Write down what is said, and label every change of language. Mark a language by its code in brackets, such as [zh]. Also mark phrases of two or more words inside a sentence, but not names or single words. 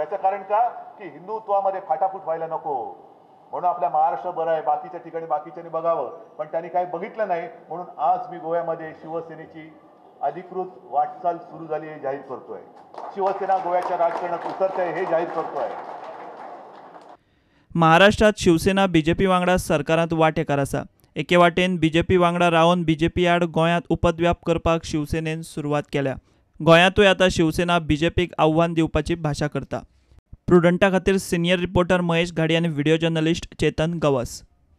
[mr] याचं कारण का की हिंदुत्वामध्ये फाटाफूट व्हायला नको म्हणून आपल्या महाराष्ट्र बरं आहे, बाकीच्या ठिकाणी बाकीच्यांनी बघावं पण त्यांनी काही बघितलं नाही. म्हणून आज मी गोव्यामध्ये शिवसेनेची अधिकृत वाटचाल सुरू झाली हे जाहीर करतोय. शिवसेना गोव्याच्या राजकारणात उतरते हे जाहीर करतोय. [kok] महाराष्ट्रात शिवसेना बीजेपी वांगडा सरकारांत वांटेकार आसा। एके वाटेन बीजेपी वांगडा रावन बीजेपी आड गोंयांत उपद्व्याप करपाक शिवसेनेन सुरवात केल्या। गोंयांतूय आतां शिवसेना बीजेपीक आव्हान दिवपाची भाशा करता। प्रुडंटा खातीर [en] senior reporter [kok] महेश घाडी आनी [en] video journalist [kok] चेतन गवस।